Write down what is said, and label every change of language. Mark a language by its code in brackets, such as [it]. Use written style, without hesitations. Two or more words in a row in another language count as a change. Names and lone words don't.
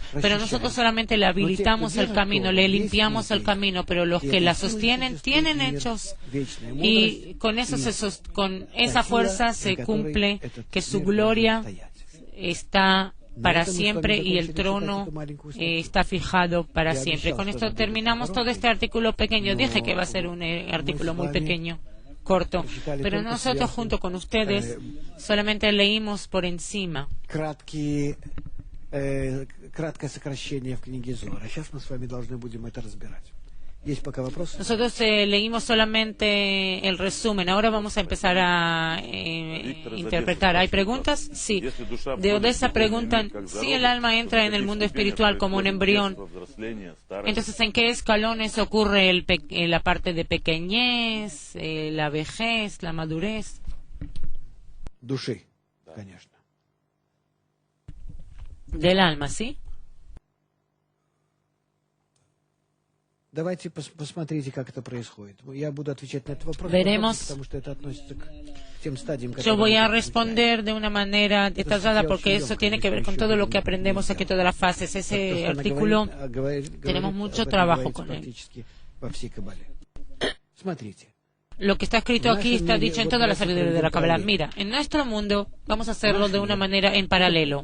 [es] Pero nosotros solamente le habilitamos el camino, le limpiamos el camino, pero los que la sostienen tienen hechos, y con esa fuerza se cumple que su gloria está para siempre y el trono está fijado para siempre. Con esto terminamos todo este artículo pequeño. Dije que va a ser un artículo muy pequeño, corto, pero nosotros junto con ustedes solamente leímos por encima. [ru] Краткое сокращение в книге Зоар. А сейчас мы с вами должны будем это разбирать. Есть пока вопросы? [es] Nosotros leímos solamente el resumen. Ahora vamos a empezar a interpretar. ¿Hay preguntas? Sí. De Odessa preguntan, si el alma entra en el mundo espiritual como un embrión, entonces ¿en qué escalones ocurre la parte de pequeñez, la vejez, la madurez? [ru] Души, конечно. [es] Del alma, ¿sí? [ru] Давайте посмотрите, как это происходит. Я буду отвечать на этот вопрос, потому что это относится к тем стадиям, [es] Yo voy a responder de una manera detallada porque eso tiene que ver con todo lo que aprendemos aquí, todas las fases. Ese artículo tenemos mucho trabajo con él. Lo que está escrito aquí está dicho en toda la sabiduría de la Kabbalah. Mira, en nuestro mundo vamos a hacerlo de una manera en paralelo.